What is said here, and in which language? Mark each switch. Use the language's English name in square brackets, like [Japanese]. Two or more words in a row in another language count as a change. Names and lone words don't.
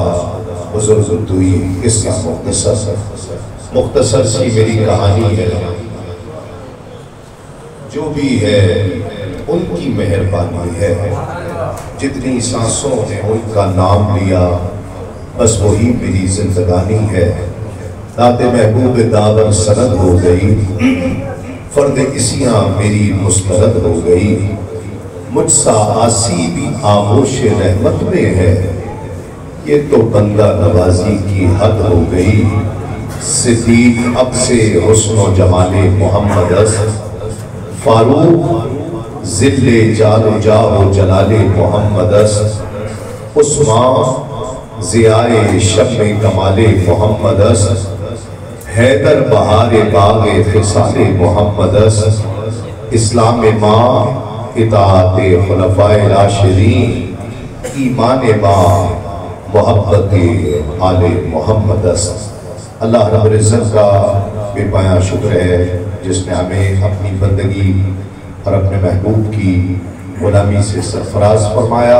[Urdu] بزرگ دوئی قصہ مختصر سی میری کہانی ہے. جو بھی ہے ان کی مہربانی ہے. جتنی سانسوں نے ان کا نام لیا بس وہی میری زندگانی ہے. ذات محبوب داور سند ہو گئی، فرد اسیاں میری مسترد ہو گئی. مجھ سا آسی بھی آغوش رحمت میں ہے، یہ تو بندہ نوازی کی حد ہو گئی. [Persian] صدیق اب سے حسن و جمال محمد است، فاروق ذل جال و جاہ و جلال محمد است. عثمان ضیائے شب کمال محمد است. حیدر بہار باغ خصال محمد است. اسلام ماں اطاعت خلفائے راشدین، ایمان ماں محبت آل محمد است. [Urdu] اللہ رب العزت کا بے پایاں شکر ہے جس نے ہمیں اپنی بندگی اور اپنے محبوب کی غلامی سے سرفراز فرمایا.